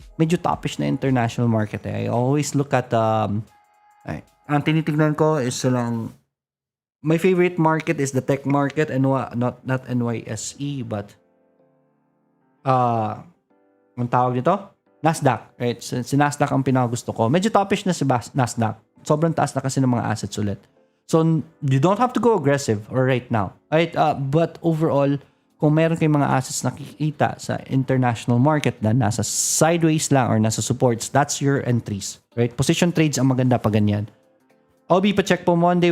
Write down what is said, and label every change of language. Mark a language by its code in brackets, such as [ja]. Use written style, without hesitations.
[tl] Medyo topish na [en] international market eh. I always look at [tl] ang tinitignan ko is lang [en] my favorite market is the tech market and not NYSE but [tl] ang tawag nito [en] Nasdaq, right? [tl] Si Nasdaq ang pinakagusto ko. Medyo topish na si Nasdaq. Sobrang taas na kasi ng mga assets ulit. [en] So you don't have to go aggressive or right now. Right? But overall, [tl] kung meron kayong mga assets nakikita [en] sa international market na [tl] nasa sideways lang or nasa [en] supports, that's your entries, right? [tl] Position trades ang maganda pa ganyan. OB, pa-check po Monday.